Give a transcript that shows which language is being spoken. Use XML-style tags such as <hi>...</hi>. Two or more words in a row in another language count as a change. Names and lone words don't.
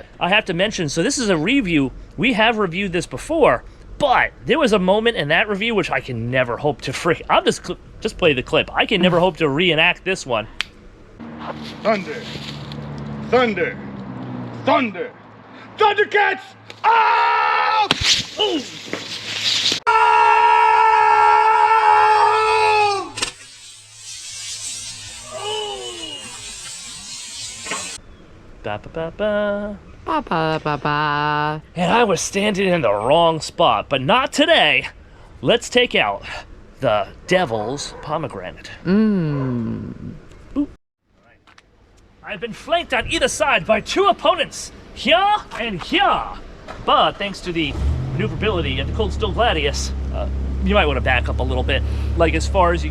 <en>I have to mention, so this is a review. We have reviewed this before, but there was a moment in that review which I can never hope to I'll just play the clip. I can never hope to reenact this one. Thunder, thunder, thunder, Thundercats! Oh! Ooh. Oh! Ba ba ba ba. Ba ba ba ba. And I was standing in the wrong spot, but not today. Let's take out the Devil's Pomegranate. Boop. I've been flanked on either side by 2 opponents, here and here. But thanks to the maneuverability of the Cold Steel Gladius, you might want to back up a little bit, like as far as you.</en>